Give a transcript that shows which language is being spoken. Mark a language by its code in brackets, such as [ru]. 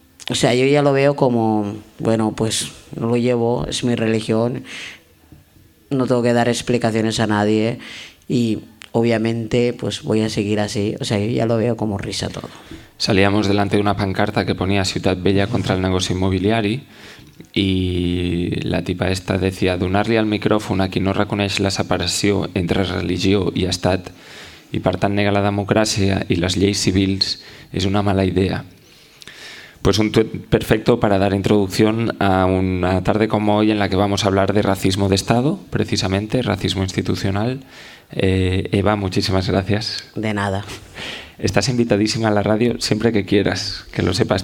[es] O sea, yo ya lo veo como, bueno, pues no lo llevo, es mi religión, no tengo que dar explicaciones a nadie y obviamente pues voy a seguir así. O sea, yo ya lo veo como risa todo. Salíamos delante de una pancarta que ponía Ciutat Vella contra el negocio inmobiliario y la tipa esta decía: [ca] donar-li al micròfon a qui no reconeix la separació entre religió i estat i per tant nega la democràcia i les lleis civils és una mala idea. [es] Pues un tuit perfecto para dar introducción a una tarde como hoy en la que vamos a hablar de racismo de Estado, precisamente, racismo institucional. Eva, muchísimas gracias. De nada. Estás invitadísima a la radio siempre que quieras, que lo sepas.